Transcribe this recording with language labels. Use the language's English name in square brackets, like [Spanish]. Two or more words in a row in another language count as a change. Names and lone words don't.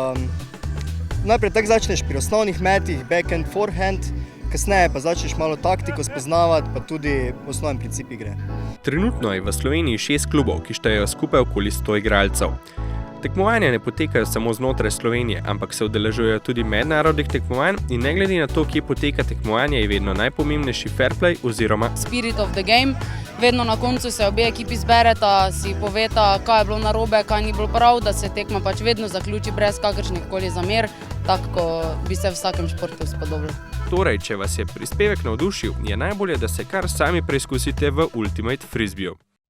[Slovenian] Najprej tako začneš pri osnovnih metih, [English] backhand, forehand, [Slovenian] kasneje pa začneš malo taktiko spoznavati, pa tudi osnovni princip igre. Trenutno je v Sloveniji 6 klubov, ki štejejo skupaj okoli 100 igralcev. Tekmovanja ne potekajo samo znotraj Slovenije, ampak se udeležujejo tudi mednarodnih tekmovanj in ne glede na to, kje poteka tekmovanje, je vedno najpomembnejši [English] fair play [Slovenian] oziroma [English] spirit of the game. [Slovenian] Vedno na koncu se obe ekipi zbereta, si poveta, kaj je bilo narobe, kaj ni bilo prav, da se tekma pač vedno zaključi brez kakršnih koli zamer, tako bi se v vsakem športu spodobilo. Torej, če vas je prispevek navdušil, je najbolje, da se kar sami preizkusite v Ultimate Frisbeeju.